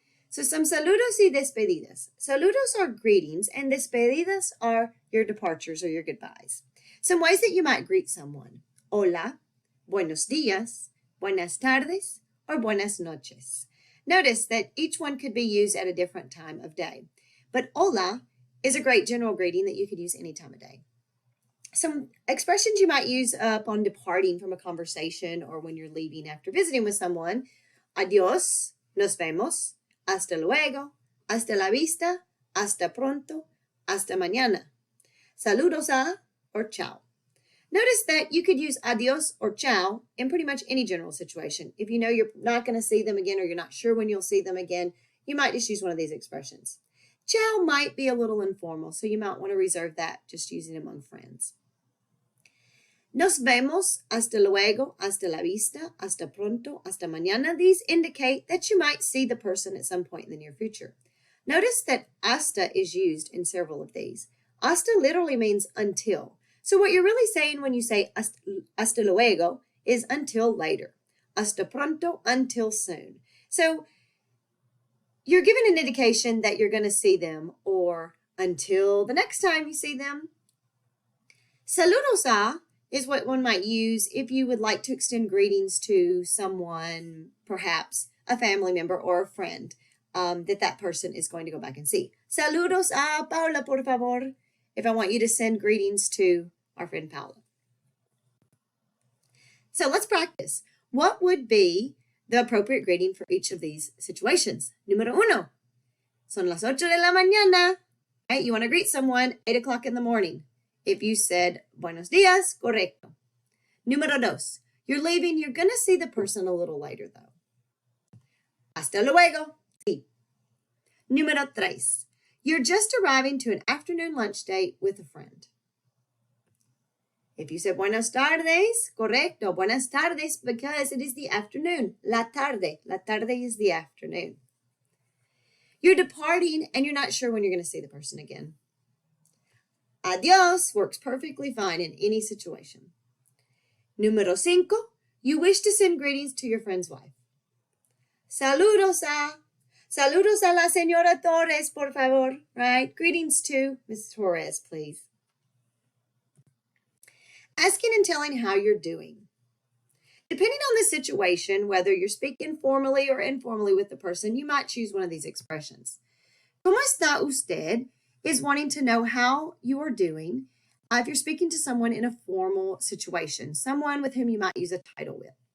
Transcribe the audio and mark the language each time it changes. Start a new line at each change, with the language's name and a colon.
English: So some
Spanish: saludos y despedidas.
English: Saludos are greetings and despedidas are your departures or your goodbyes. Some ways that you might greet someone.
Spanish: Hola, buenos días, buenas tardes, or buenas noches.
English: Notice that each one could be used at a different time of day. But hola is a great general greeting that you could use any time of day. Some expressions you might use upon departing from a conversation or when you're leaving after visiting with someone.
Spanish: Adiós, nos vemos, hasta luego, hasta la vista, hasta pronto, hasta mañana. Saludos a or chao.
English: Notice that you could use adiós or chao in pretty much any general situation. If you know you're not going to see them again or you're not sure when you'll see them again, you might just use one of these expressions. Ciao might be a little informal, so you might want to reserve that, just using it among friends.
Spanish: Nos vemos, hasta luego, hasta la vista, hasta pronto, hasta mañana.
English: These indicate that you might see the person at some point in the near future. Notice that hasta is used in several of these. Hasta literally means until. So what you're really saying when you say hasta luego is until later. Hasta pronto, until soon. So you're given an indication that you're going to see them or until the next time you see them. Saludos a is what one might use if you would like to extend greetings to someone, perhaps a family member or a friend that person is going to go back and see.
Spanish: Saludos a Paula, por favor,
English: if I want you to send greetings to our friend Paula. So let's practice. What would be the appropriate greeting for each of these situations?
Spanish: Número uno, son las 8 de la mañana.
English: Right? You want to greet someone 8 o'clock in the morning. If you said
Spanish: buenos días, correcto. Número dos,
English: you're leaving. You're going to see the person a little later, though.
Spanish: Hasta luego. Sí. Número tres,
English: you're just arriving to an afternoon lunch date with a friend. If you said
Spanish: buenas tardes, correcto. Buenas tardes
English: because it is the afternoon.
Spanish: La tarde. La tarde
English: is the afternoon. You're departing and you're not sure when you're going to see the person again. Adiós works perfectly fine in any situation.
Spanish: Número cinco,
English: you wish to send greetings to your friend's wife.
Spanish: Saludos a la señora Torres, por favor.
English: Right? Greetings to Mrs. Torres, please. Asking and telling how you're doing. Depending on the situation, whether you're speaking formally or informally with the person, you might choose one of these expressions.
Spanish: ¿Cómo está usted?
English: Is wanting to know how you are doing if you're speaking to someone in a formal situation, someone with whom you might use a title with.